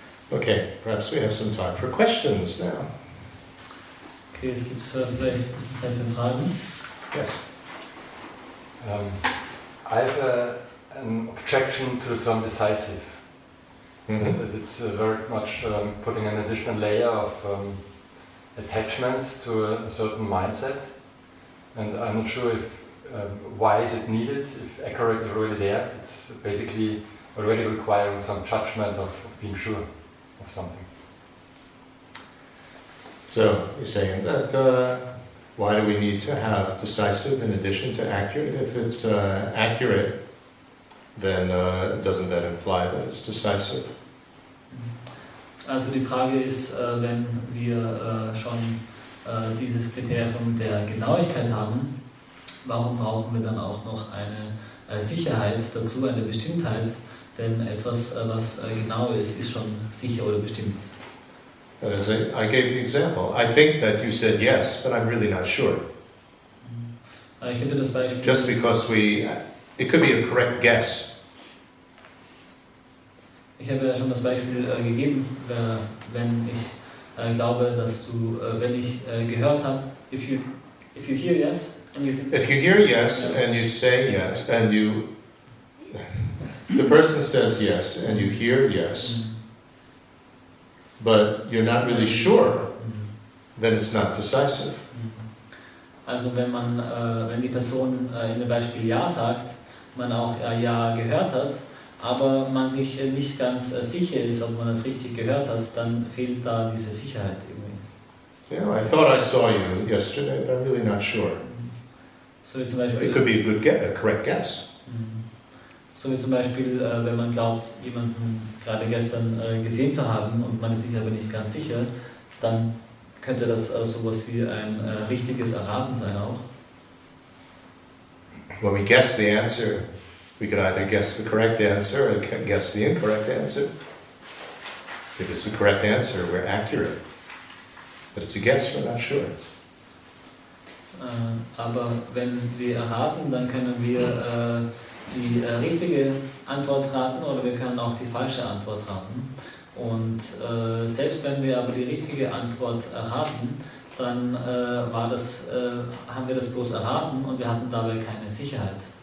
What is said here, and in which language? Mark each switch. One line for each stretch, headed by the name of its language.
English: Okay, perhaps we have some time for questions now.
German: Okay, es gibt vielleicht ein bisschen Zeit für Fragen.
English: Yes. I have an objection to the term decisive. Mm-hmm. It's very much putting an additional layer of attachment to a certain mindset, and I'm not sure if why is it needed, if accurate is really there. It's basically already requiring some judgment of being sure of something. So you're saying that why do we need to have decisive in addition to accurate? If it's accurate, then doesn't that imply that it's decisive?
German: Also die Frage ist, wenn wir schon dieses Kriterium der Genauigkeit haben, warum brauchen wir dann auch noch eine Sicherheit dazu, eine Bestimmtheit? Denn etwas, was genau ist schon sicher oder bestimmt.
English: As I gave the example, I think that you said yes, but I'm really not sure.
German: Ich hätte das Beispiel.
English: Just because it could be a correct guess.
German: Ich habe ja schon das Beispiel gegeben, wenn ich glaube, dass du, wenn ich gehört habe,
English: if you hear yes and you think. If you hear yes and you say yes and the person says yes and you hear yes. But you're not really sure, then it's not decisive.
German: Also wenn die Person in dem Beispiel Ja sagt, man auch Ja gehört hat, aber man sich nicht ganz sicher ist, ob man das richtig gehört hat, dann fehlt da diese Sicherheit irgendwie.
English: You know, I thought I saw you yesterday, but I'm really not sure.
German: So wie zum Beispiel,
English: It could be a correct guess.
German: So wie zum Beispiel, wenn man glaubt, jemanden gerade gestern gesehen zu haben und man ist sich aber nicht ganz sicher, dann könnte das sowas wie ein richtiges Erraten sein auch.
English: When we guess the answer, we could either guess the correct answer or guess the incorrect answer. If it's the correct answer, we're accurate. But it's a guess, we're not sure.
German: Aber wenn wir erraten, dann können wir die richtige Antwort raten oder wir können auch die falsche Antwort raten. Und selbst wenn wir aber die richtige Antwort erraten, dann haben wir das bloß erraten und wir hatten dabei keine Sicherheit.